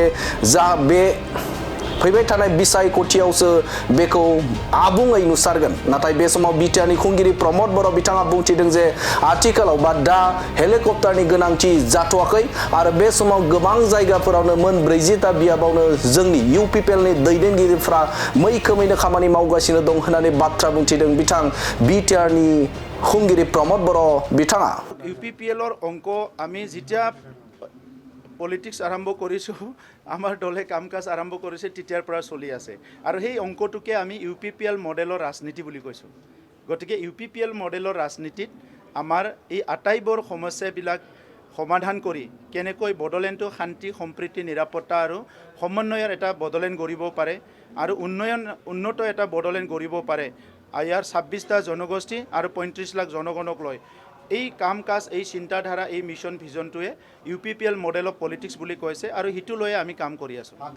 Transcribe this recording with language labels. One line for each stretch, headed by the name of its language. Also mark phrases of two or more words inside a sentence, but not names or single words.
Bodo: फैबाय थानाय बिसायख'थियावसो बेखौ आबुङै नुसारगोन नाथाय बे समाव बिटिआरनि खुंगिरि प्रमद बर' बिथाङा बुंथिदों जे आथिखालाव बा दा हेलिकप्टारनि गोनांथि जाथ'वाखै आरो बे समाव गोबां जायगाफोरावनो मोन 40टा बियाबावनो जोंनि इउपिपिएलनि दैदेनगिरिफ्रा मैखोमैनो खामानि मावगासिनो दं होननानै बाथ्रा बुंथिदों बिथां बिटिआरनि खुंगिरि प्रमद बर' बिथाङा
Assamese: ইউপিপিএলৰ অংক আমি যেতিয়া পলিটিক্স আৰম্ভ কৰিছোঁ আমাৰ দলে কাম কাজ আৰম্ভ কৰিছে তেতিয়াৰ পৰা চলি আছে আৰু সেই অংকটোকে আমি ইউপিপিএল মডেলৰ ৰাজনীতি বুলি কৈছোঁ গতিকে ইউপিপিএল মডেলৰ ৰাজনীতিত আমাৰ এই আটাইবোৰ সমস্যাবিলাক সমাধান কৰি কেনেকৈ বড়োলেণ্ডটো শান্তি সম্প্ৰীতি নিৰাপত্তা আৰু সমন্বয়ৰ এটা বড়োলেণ্ড গঢ়িব পাৰে আৰু উন্নত এটা বড়োলেণ্ড গঢ়িব পাৰে ইয়াৰ 26টা জনগোষ্ঠী আৰু 35 লাখ জনগণক লৈ এই কাম কাজ এই চিন্তাধাৰা এই মিছন ভিজনটোৱে
English: UPPL model of politics
Assamese: বুলি কৈছে আৰু হিটো লৈ আমি কাম কৰি আছোঁ